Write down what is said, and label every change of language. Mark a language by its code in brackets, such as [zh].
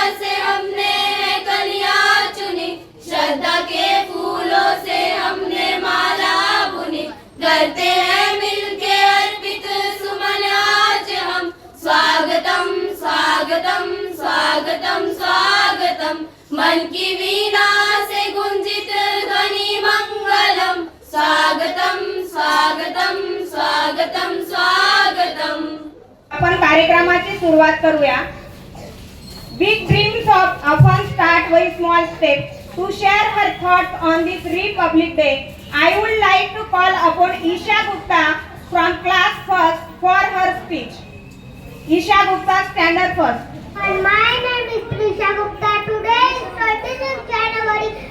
[hi] से हमने है कलियां चुनी श्रद्धा के फूलों से हमने माला बुनी करते हैं मिलके अर्पित सुमन आज हम स्वागतम स्वागतम स्वागतम स्वागतम मन की वीणा से गुंजित ध्वनि मंगलम स्वागतम स्वागतम स्वागतम स्वागतम. [mr] आपण कार्यक्रमाची सुरुवात करूया. [en] Big dreams often start with small steps. To share her thoughts on this Republic Day, I would like to call upon Isha Gupta from class first for her speech. Isha Gupta, stand up first. My name is Trisha Gupta. Today is 26th January.